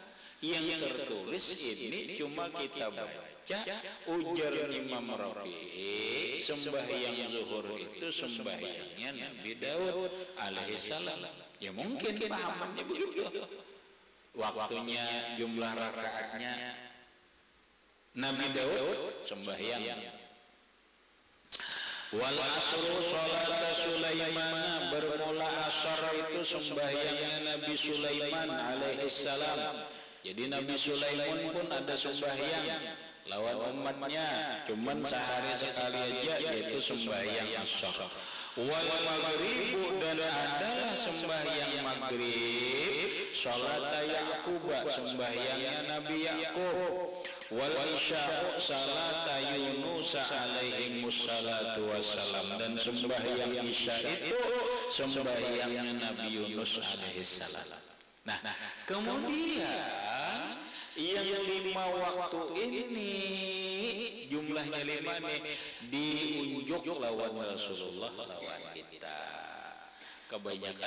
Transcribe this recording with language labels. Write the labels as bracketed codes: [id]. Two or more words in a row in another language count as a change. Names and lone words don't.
[bjn] Yang tertulis ini cuma kita baca ujar Imam Rafi'i, sembahyang zuhur itu sembahyangnya Nabi Daud alaihissalam. Ya mungkin pahamannya begitu. Waktunya, jumlah rakaatnya Nabi Daud sembahyang. [ar] Wal asru salat Sulaiman, [bjn] bermula asar itu sembahyangnya Nabi Sulaiman alaihissalam. Jadi Nabi Sulaiman pun ada sembahyang lawan umatnya, cuman sehari sekali aja, yaitu sembahyang asar. [ar] Wal maghribu, [bjn] dan adalah sembahyang maghrib [ar] salat Yaqub, [bjn] sembahyangnya Nabi Yaqub. [ar] Wal isya'u salat Yunus alaihi wassalatu wassalam, [bjn] dan sembahyang isya itu sembahyangnya Nabi Yunus alaihi salam. Nah, kemudian yang 5 waktu ini jumlahnya 5 nih diunjuk lawan Rasulullah lawan kita.